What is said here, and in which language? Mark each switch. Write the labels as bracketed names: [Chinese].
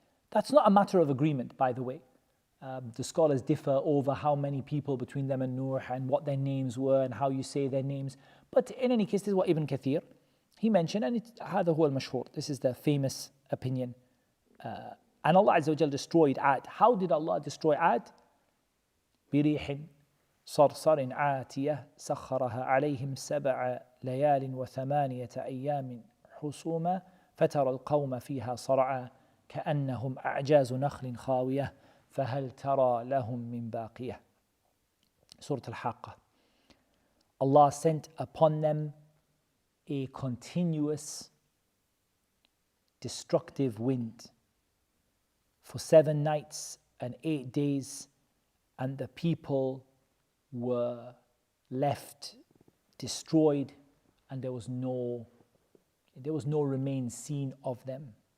[English] That's not a matter of agreement, by the way. The scholars differ over how many people between them and Nuh and what their names were and how you say their names. But in any case, this is what Ibn Kathir, he mentioned, and [Arabic] هذا هو المشهور. [English] This is the famous opinion. And Allah Azza wa Jal destroyed Ad. How did Allah destroy Ad? [Arabic] بريح صرصر عاتية سخرها عليهم 7 ليال و8 أيام حسوما فترى القوم فيها صرعا كأنهم أعجاز نخل خاوية فهل ترى لهم من باقية. [English] Surah al-Haqqa. Allah sent upon them a continuous destructive wind for 7 nights and 8 days, and the people were left destroyed, and there was no remains seen of them.